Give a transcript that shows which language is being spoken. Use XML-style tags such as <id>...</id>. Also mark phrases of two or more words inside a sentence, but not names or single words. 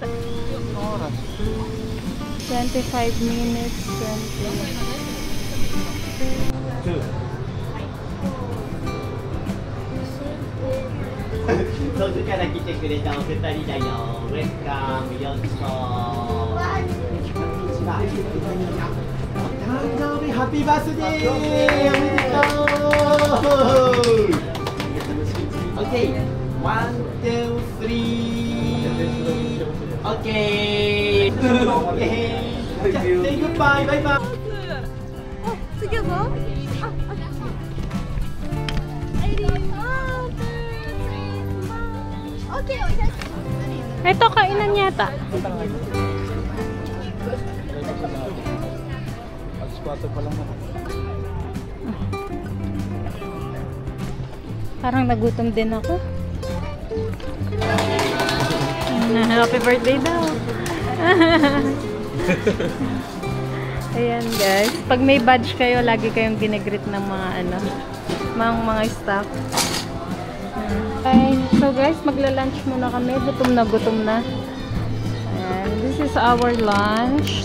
<tl>Oras.</tl> <en>25 minutes,</en> <ja>遠くから来てくれたお二人だよ。ウェルカム、ようこそ。こんにちは。お誕生日</ja> <en>happy birthday.</en> <ja>おめでとう。OK。ワン、ツー、スリー。OK。じゃあ、</ja> <en>say goodbye。</en> <ja>バイバイ。</ja> <tl>Ito, kainan yata. Alas 4 pa lang mo. Parang nagutom din ako.</tl> <en>Happy birthday</en> <tl>daw. Ayan guys. Pag may badge kayo, lagi kayong ginigreet ng mga ano, mga staff.</tl> <en>Okay, so guys,</en> <tl>magla-lunch muna kami. Gutom na.</tl> <en>And this is our lunch.</en>